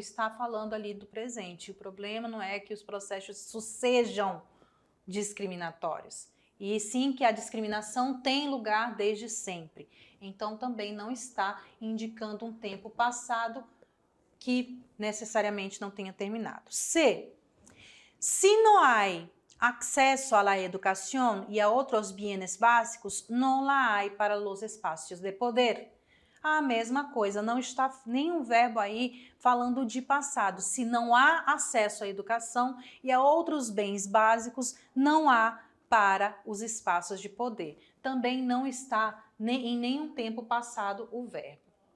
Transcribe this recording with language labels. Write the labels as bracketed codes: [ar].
[pt] Ele está falando ali do presente. O problema não é que os processos sejam discriminatórios, e sim que a discriminação tem lugar desde sempre. Então, também não está indicando um tempo passado que necessariamente não tenha terminado. C. [es] Si no hay acceso a la educación y a otros bienes básicos, no la hay para los espacios de poder. [pt] A mesma coisa, não está nenhum verbo aí falando de passado. Se não há acesso à educação e a outros bens básicos, não há para os espaços de poder. Também não está em nenhum tempo passado o verbo.